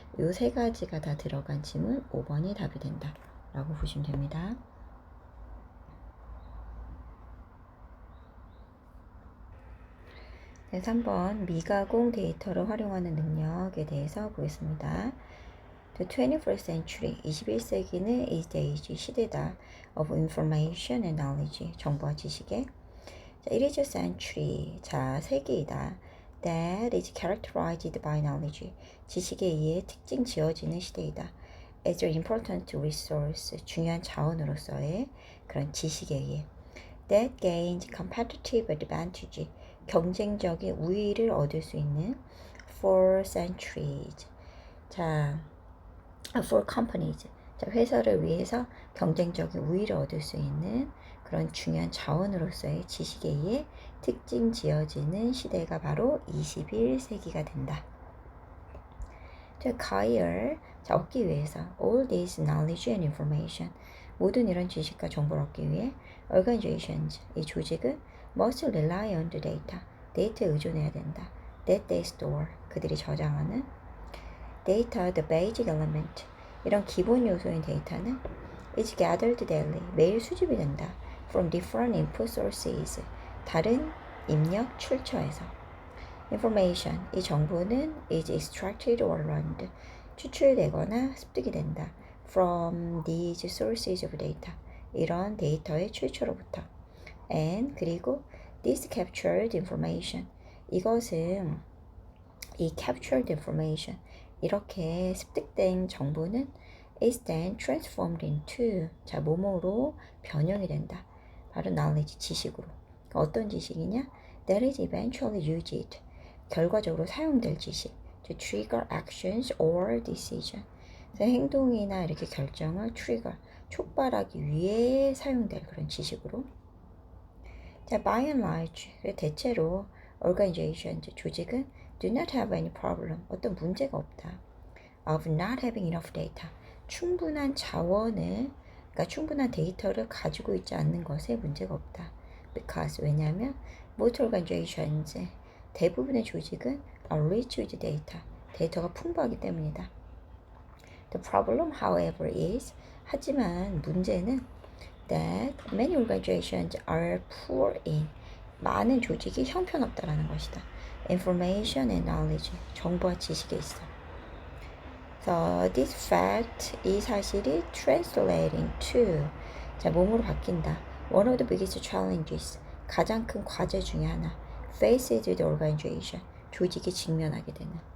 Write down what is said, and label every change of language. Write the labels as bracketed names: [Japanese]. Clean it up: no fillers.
[Korean] 요 세 가지가 다 들어간 질문 5번이 답이 된다 라고 보시면 됩니다. 네, 3번 미가공 데이터를 활용하는 능력에 대해서 보겠습니다. [English] The 21st century, [Korean] 21세기는 [English] is the age, [Korean] 시대다 [English] of information and knowledge, [Korean] 정보와 지식의. [English] 자, it is a century, [Korean] 자, 세기이다. [English] That is characterized by knowledge, [Korean] 지식에 의해 특징 지어지는 시대이다. [English] as an important resource, [Korean] 중요한 자원으로서의 그런 지식에 의해 [English] that gains competitive advantage, [Korean] 경쟁적인 우위를 얻을 수 있는 [English] for centuries, [Korean] 자, [English] for companies, [Korean] 자, 회사를 위해서 경쟁적인 우위를 얻을 수 있는 그런 중요한 자원으로서의 지식에 의해 특징 지어지는 시대가 바로 21세기가 된다. [English] To acquire, [Korean] 자, 얻기 위해서 [English] all this knowledge and information, [Korean] 모든 이런 지식과 정보를 얻기 위해 organizations, 이 조직은 [English] must rely on the data, [Korean] 데이터에 의존해야 된다. [English] That they store, [Korean] 그들이 저장하는 [English] data, the basic element, [Korean] 이런 기본 요소인 데이터는 [English] is gathered daily, [Korean] 매일 수집이 된다. [English] From different input sources, [Korean] 다른 입력 출처에서. [English] Information, [Korean] 이 정보는 [English] is extracted or learned, [Korean] 추출되거나 습득이 된다. [English] From these sources of data, [Korean] 이런 데이터의 출처로부터. [English] And, [Korean] 그리고 [English] this captured information, [Korean] 이것은 이 [English] captured information, [Korean] 이렇게 습득된 정보는 [English] is then transformed into, [Korean] 자, 뭐뭐로 변형이 된다. 바로 knowledge, 지식으로. 어떤 지식이냐? [English] That is eventually used, [Korean] 결과적으로 사용될 지식. [English] To trigger actions or decision. [Korean] 행동이나 이렇게 결정을 trigger, 촉발하기 위해 사용될 그런 지식으로. [English] 자, by and large, [Korean] 대체로 [English] organizations, [Korean] 조직은 [English] do not have any problem, [Korean] 어떤 문제가 없다. [English] Of not having enough data, [Korean] 충분한 자원을, 그러니까 충분한 데이터를 가지고 있지 않는 것에 문제가 없다. [English] Because, [Korean] 왜냐하면 [English] most organizations, [Korean] 대부분의 조직은 [English] are rich with data, [Korean] 데이터가 풍부하기 때문이다. [English] The problem, however, is, [Korean] 하지만 문제는 [English] that many organizations are poor in, [Korean] 많은 조직이 형편없다라는 것이다. [English] Information and knowledge, [Korean] 정보와 지식에 있어. [English] So this fact, [Korean] 이 사실이 [English] translating to, [Korean] 자, 몸으로 바뀐다. [English] One of the biggest challenges, [Korean] 가장 큰 과제 중에 하나. [English] Faces the organization, [Korean] 조직이 직면하게 되는.